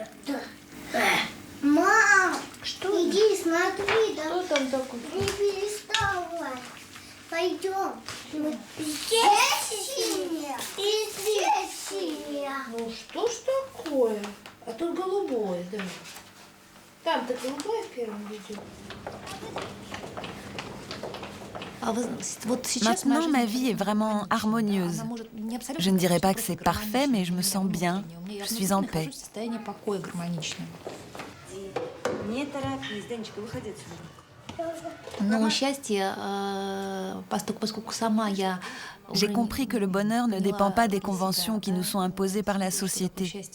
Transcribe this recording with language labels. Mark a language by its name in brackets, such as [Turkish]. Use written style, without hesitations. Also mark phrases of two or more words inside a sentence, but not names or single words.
[Russian] Да. Мам, что? Иди, смотри, да. Что там такое? Не переставай. Пойдем. Здесь снег. И здесь снег. Ну что ж такое? А тут голубое, да. Там-то голубое в первом видео. [French] Maintenant, ma vie est vraiment harmonieuse. Je ne dirais pas que c'est parfait, mais je me sens bien. Je suis en paix. J'ai compris que le bonheur ne dépend pas des conventions qui nous sont imposées par la société.